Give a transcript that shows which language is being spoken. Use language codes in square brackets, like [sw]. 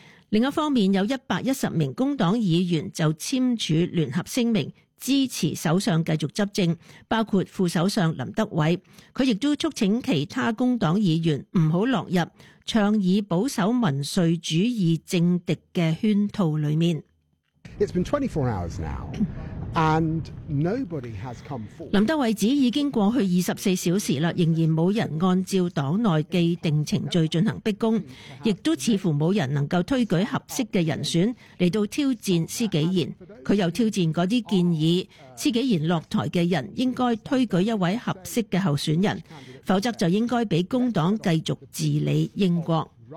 [zh] 另一方面，有110名工党议员就签署联合声明，支持首相继续执政，包括副首相林德伟。他亦都促请其他工党议员不要落入倡议保守民粹主义政敌的圈套里面。 [en] It's been 24 hours now, and nobody has come forward. [zh] 林德伟指已经过去24小时了，仍然没有人按照党内既定程序进行逼供，亦都似乎没有人能够推举合适的人选来到挑战司纪贤。他又挑战那些建议司纪贤落台的人应该推举一位合适的候选人，否则就应该被工党继续治理英国。